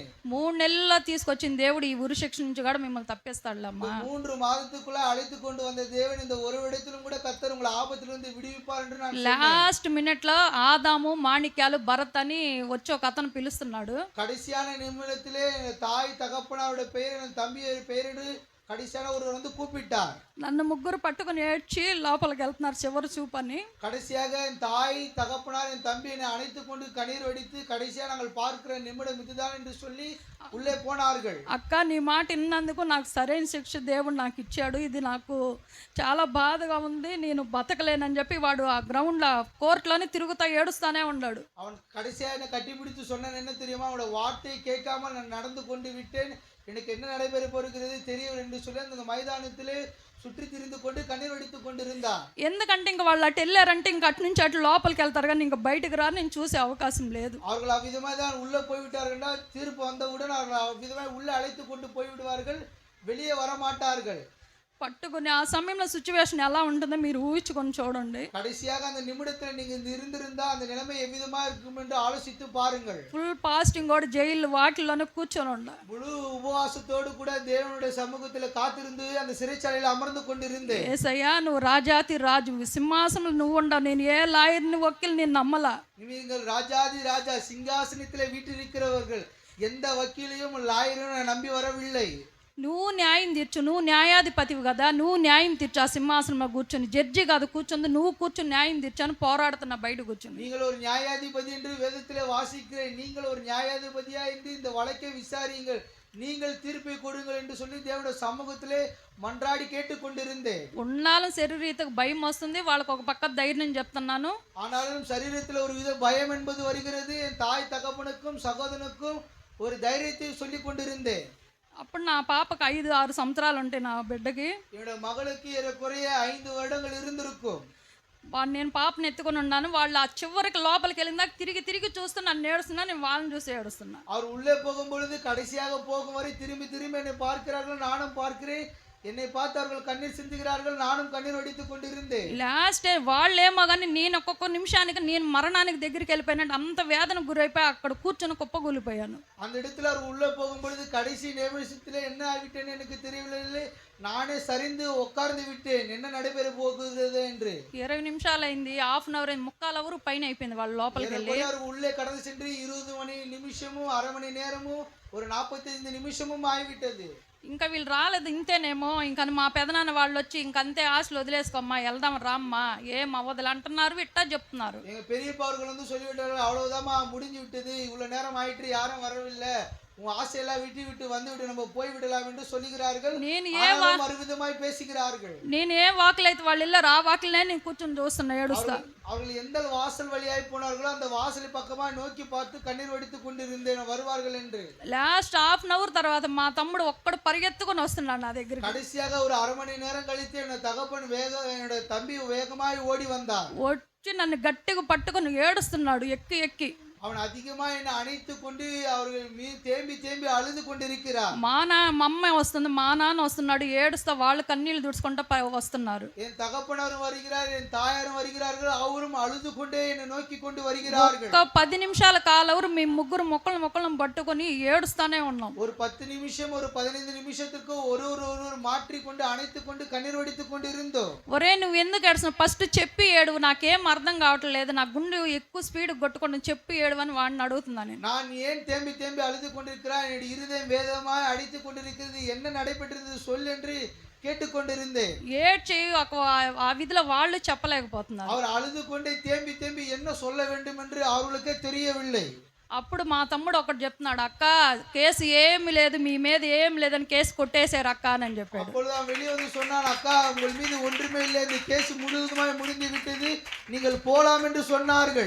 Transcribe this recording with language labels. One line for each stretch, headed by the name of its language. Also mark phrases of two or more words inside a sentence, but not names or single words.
Telugu: 3 నెలల్లో తీసుకొచ్చిన దేవుడు ఈ ఉరి శిక్ష నుంచి కూడా మిమ్మల్ని తప్పిస్తాడులమ్మా.
Tamil: 3 மாதத்துக்குள்ள அழைத்து கொண்டு வந்த தேவன் இந்த ஒரு இடத்திலும் கூட கர்த்தர் உங்களை ஆபத்திலிருந்து விடுவிப்பார் என்று நான்
English: last minute
Telugu: లో ఆదాము, మాణిక్యాలు, భరత్ అని వచ్చి ఒక అతను పిలుస్తున్నాడు.
Tamil: கடைசியான நிமிடத்திலே தாய் தகப்பனாருடைய பெயர், என் தம்பி பெயரிடு கடைசியான ஒருவர் வந்து கூப்பிட்டார்.
Telugu: నన్ను ముగ్గురు పట్టుకుని ఏడ్చి లోపలికి వెళ్తున్నారు చివరి చూపు అని.
Tamil: கடைசியாக என் தாய் தகப்பனார் என் தம்பி என்னை அணைத்து கொண்டு கண்ணீர் வடித்து கடைசியாக நாங்கள் பார்க்கிற நிமிடம் இதுதான் என்று சொல்லி உள்ளே போனார்கள்.
Telugu: అక్క, నీ మాట విన్నందుకు నాకు సరైన శిక్ష దేవుడు నాకు ఇచ్చాడు, ఇది నాకు చాలా బాధగా ఉంది, నేను బతకలేనని చెప్పి వాడు ఆ గ్రౌండ్లో కోర్టులోనే తిరుగుతా ఏడుస్తానే ఉన్నాడు.
Tamil: அவன் கடைசியாக என்னை கட்டிப்பிடித்து சொன்னான், என்ன தெரியுமா, அவனோட வார்த்தையை கேட்காமல் நான் நடந்து கொண்டு விட்டேன், எனக்கு என்ன நடைபெற போகிறது தெரியவில்லை என்று சொல்லி அந்த மைதானத்திலே சுற்றி திரிந்து கொண்டு கண்ணீர் வடித்து கொண்டிருந்தான்.
Telugu: ఎందుకంటే ఇంక వాళ్ళు అటు వెళ్ళారంటే ఇంక అటు నుంచి అటు లోపలికి వెళ్తారు కానీ ఇంకా బయటకు రారు, నేను చూసే అవకాశం లేదు.
Tamil: அவர்கள் அவ்விதமாய் தான் உள்ளே போய்விட்டார்கள். தீர்ப்பு வந்தவுடன் அவர்கள் அவ்விதமாய் உள்ளே அழைத்து கொண்டு போய்விடுவார்கள், வெளியே வரமாட்டார்கள்.
Telugu: పట్టుకుని ఆ సమయంలో సిచ్యువేషన్ ఎలా ఉంటుందో మీరు ఊహించుకొని చూడండి.
Tamil: கடைசியாக அந்த நிமிடத்தில் நீங்க இருந்திருந்தா அந்த நிலைமை எவ்விதமா இருக்கும் என்று ஆலோசித்து பாருங்கள்.
English: full fasting
Telugu: కూడా జైలు వాటిల్లోనే కూర్చొని ఉండ,
Tamil: முழு உபவாசத்தோடு கூட தேவனுடைய சமூகத்தில் காத்திருந்து அந்த சிறைச்சாலையில் அமர்ந்து கொண்டிருந்தேன்.
Telugu: ఏసయ్యా, నువ్వు రాజాతి రాజు, సింహాసనంలో నువ్వు ఉండవు, నేను ఏ లాయర్ని వకీల్ నేను నమ్మలా.
Tamil: நீங்கள் ராஜாதி ராஜா சிங்காசனத்தில் வீற்றிருக்கிறவர்கள், எந்த வக்கீலையும் லாயரையும் நான் நம்பி வரவில்லை.
Telugu: నువ్వు న్యాయం తీర్చు, నువ్వు న్యాయాధిపతివి కదా, నువ్వు న్యాయం తీర్చు. ఆ సింహాసనంలో కూర్చొని, జడ్జి కాదు కూర్చొని, నువ్వు కూర్చొని న్యాయం తీర్చాను పోరాడుతున్నా బయట కూర్చొని.
Tamil: நீங்கள் ஒரு நியாயாதிபதி என்று வேதத்திலே வாசிக்கிறேன், நீங்கள் ஒரு நியாயாதிபதியா என்று இந்த வழக்கை விசாரியுங்கள், நீங்கள் தீர்ப்பை கொடுங்கள் என்று சொல்லி தேவனுடைய சமூகத்திலே மன்றாடி கேட்டுக்கொண்டிருந்தேன்.
Telugu: ఉన్నాலும் శరీరీతకు భయం వస్తుంది, వాళ్ళకు ఒక పక్క ధైర్యం చెప్తున్నాను.
Tamil: ஆனாலும் சரீரத்தில் ஒரு வித பயம் என்பது வருகிறது. என் தாய் தகப்பனுக்கும் சகோதரனுக்கும் ஒரு தைரியத்தை சொல்லி கொண்டிருந்தேன்.
Telugu: అప్పుడు నా పాపకు 5-6 సంవత్సరాలు ఉంటాయి, నా బిడ్డకి.
Tamil: என்னோட மகளுக்கு ஏறக்குறைய 5 வருடங்கள் இருந்திருக்கும்.
Telugu: నేను పాపను ఎత్తుకొని ఉన్నాను. వాళ్ళు ఆ చివరికి లోపలికి వెళ్ళిందాక తిరిగి తిరిగి చూస్తూ నన్ను ఏడుస్తున్నా, నేను వాళ్ళని చూసి ఏడుస్తున్నా.
Tamil: அவர் உள்ளே போகும்பொழுது கடைசியாக போகும் வரை திரும்பி திரும்பி என்னை பார்க்கிறார்கள், நானும் பார்க்கிறேன். என்னை பார்த்து அவர்கள் கண்ணீர் சிந்துகிறார்கள், நானும் கண்ணீர் வடித்துக் கொண்டிருந்தேன்.
Telugu: లాస్ట్ వాళ్ళేమో కానీ నేను ఒక్కొక్క నిమిషానికి నేను మరణానికి దగ్గరికి వెళ్ళిపోయినట్టు అంత వేదన గురైపోయి అక్కడ కూర్చొని కుప్పగూలిపోయాను.
Tamil: அந்த இடத்துல அவர் உள்ளே போகும்பொழுது கடைசி நிமிஷத்தில் என்ன ஆகிட்டேன்னு எனக்கு தெரியவில்லை, நானே சரிந்து உட்கார்ந்து விட்டேன், என்ன நடைபெற போகுது என்று.
Telugu: 20 నిమిషాలు అయింది,
English: half an hour
Telugu: అయింది, 3/4 అవర్ పైన అయిపోయింది వాళ్ళు లోపలికి వెళ్ళి.
Tamil: உள்ளே கடந்து சென்று 20 நிமிஷமும் அரை மணி நேரமும் ஒரு 45 நிமிஷமும் ஆகிவிட்டது.
Telugu: ఇంకా వీళ్ళు రాలేదు, ఇంతేనేమో ఇంకా మా పెదనాన్న వాళ్ళు వచ్చి ఇంకంతే ఆశలు వదిలేసుకోమ్మా, వెళ్దాం రామ్మా, ఏం అవ్వదులు అంటున్నారు, ఇట్టా చెప్తున్నారు.
Tamil: எங்க பெரியப்பா அவர்கள் வந்து சொல்லிவிட்டார்கள், அவ்வளவுதாம்மா முடிஞ்சு விட்டது, இவ்வளவு நேரம் ஆயிட்டு யாரும் வரவில்லை, உன் ஆசையெல்லாம் விட்டு வந்து விட்டு நம்ம போய் விடலாம் என்று சொல்லுகிறார்கள். மறுவிதமாய் பேசுகிறார்கள்.
Telugu: నేను ఏ వాకిలు అయితే వాళ్ళు వెళ్ళారు ఆ వాకిలనే నేను కూర్చొని చూస్తున్నా ఏడుస్తా.
Tamil: அவர்கள் எந்த வாசல் வழியாய் போனார்களோ அந்த வாசல் பக்கமா நோக்கி பார்த்து கண்ணீர் வடித்துக் கொண்டிருந்தேன் வருவார்கள் என்று.
English: last half an hour
Telugu: తర్వాత మా తమ్ముడు ఒక్కడు పరిగెత్తుకొని వస్తున్నాడు నా దగ్గరికి.
Tamil: கடைசியாக ஒரு அரை மணி நேரம் கழித்து என்னோட தகப்பன் என்னோட தம்பி வேகமாய் ஓடி வந்தார்.
Telugu: వచ్చి నన్ను గట్టిగా పట్టుకొని ఏడుస్తున్నాడు ఎక్కి ఎక్కి.
Tamil: அவன் அதிகமா என்னை அணைத்து கொண்டு அவர்கள் தேம்பி தேம்பி அழுது கொண்டிருக்கிறார்.
Telugu: మా అమ్మ వస్తుంది, మా నాన్న వస్తున్నాడు, ఏడుస్తా వాళ్ళు కన్నీళ్ళు తుడుచుకుంటా వస్తున్నారు.
Tamil: என் தகப்பனாரும் வருகிறார், என் தாயாரும் வருகிறார்கள், அவரும் அழுது கொண்டே என்னை நோக்கி கொண்டு வருகிறார்கள்.
Telugu: ఒక 10 నిమిషాల కాలవరు మేము ముగ్గురు మొక్కలను పట్టుకొని ఏడుస్తానే ఉన్నాం.
Tamil: ஒரு 10 நிமிஷம் ஒரு 15 நிமிஷத்துக்கு ஒருவர் மாற்றி கொண்டு அணைத்து கொண்டு கண்ணீர் வடித்துக் கொண்டு இருந்தோம்.
Telugu: ఒరే నువ్వు ఎందుకు ఏడుస్తున్నావు, ఫస్ట్ చెప్పి ఏడు, నాకేం అర్థం కావట్లేదు, నా గుండె ఎక్కువ స్పీడ్ కొట్టుకొని చెప్పి ఏడువని వాడిని అడుగుతున్నాను.
Tamil: நான் ஏன் தேம்பி தேம்பி அழுது கொண்டிருக்கிறான், என்னுடைய இருதயம் வேதமாய் அடித்துக் கொண்டிருக்கிறது, என்ன நடைபெற்றது சொல் என்று கேட்டுக்கொண்டிருந்தேன்.
Telugu: ఏడ్చి ఆ విధిలో వాళ్ళు చెప్పలేకపోతున్నారు.
Tamil: அவர் அழுது கொண்டே தேம்பி தேம்பி என்ன சொல்ல வேண்டும் என்று அவர்களுக்கே தெரியவில்லை.
Telugu: అప్పుడు మా తమ్ముడు ఒకటి చెప్తున్నాడు, అక్క కేసు ఏమి లేదు, మీ మీద ఏమి లేదని కేసు కొట్టేశారు అక్క అని చెప్పాడు.
Tamil: அப்பொழுது அவன் வெளியே வந்து சொன்னான், அக்கா உங்கள் மீது ஒன்றுமே இல்லை, இந்த கேஸ் முழுவதுமாய் முடிந்து விட்டது, நீங்கள் போலாம் என்று சொன்னார்கள்.